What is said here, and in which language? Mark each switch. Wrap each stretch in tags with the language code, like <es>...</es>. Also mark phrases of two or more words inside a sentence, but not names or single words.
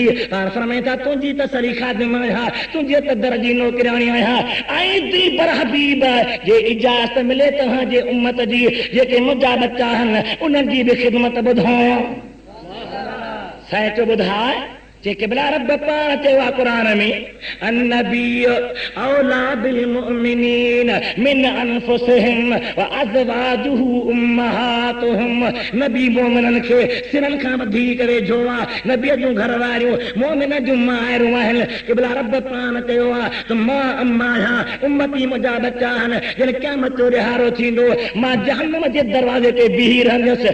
<sd>पाण फरमाईंदा तुंहिंजी त सरी ख़ादिम आहियां, तुंहिंजे त दर जी नौकिराणी आहियां। ऐं दिल पर हबीब जे इजाज़त मिले तव्हांजे उम्मत जी जेके मुंहिंजा बच्चा आहिनि उन्हनि जी बि ख़िदमत ॿुधायां। सैचो ॿुधाए जे क़िबला रब पाण चयो आहे क़ुरान में</sd> <ar>النبي أولى بالمؤمنين من أنفسهم وأزواجه أمهاتهم.</ar> <sd>नबी मोमिननि खे सिरनि खां वधीक वेझो आहे। नबीअ जूं घर वारियूं मोमिन जूं माइरूं आहिनि। क़िबला रब पाण चयो आहे त मां अम्मा आहियां, उम्मती मुंहिंजा बच्चा आहिनि। जॾहिं क़यामत जो रिहारो थींदो मां जहन्नम जे दरवाज़े ते बीही रहंदुसि।</sd>